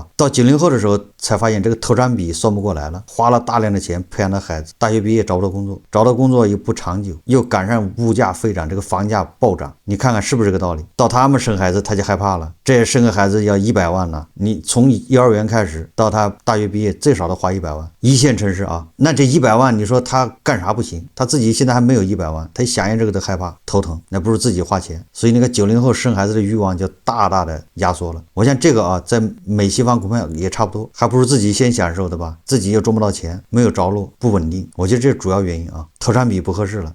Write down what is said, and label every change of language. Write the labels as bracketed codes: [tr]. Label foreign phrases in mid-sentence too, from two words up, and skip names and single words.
[zh] 到90後的時候才發現這個投產比算不過來了，花了大量的錢培養的孩子，大學畢業找不到工作，找到工作又不長久，又趕上物價飛漲，這個房價暴漲，你看看是不是這個道理？到他們生孩子他就害怕了，這生個孩子要100萬了，你從幼兒園開始到他大學畢業最少都花100萬，一線城市啊，那這100萬你說他幹啥不行？他自己現在還沒有100萬，他想想這個都害怕頭疼，那不如自己花錢。所以那個90後生孩子的慾望就大大的壓縮了。我想這個啊，在美西方恐怕也差不多，還不如自己先享受的吧，自己又賺不到錢，沒有着落，不穩定。我覺得這是主要原因啊，投產比不合適了。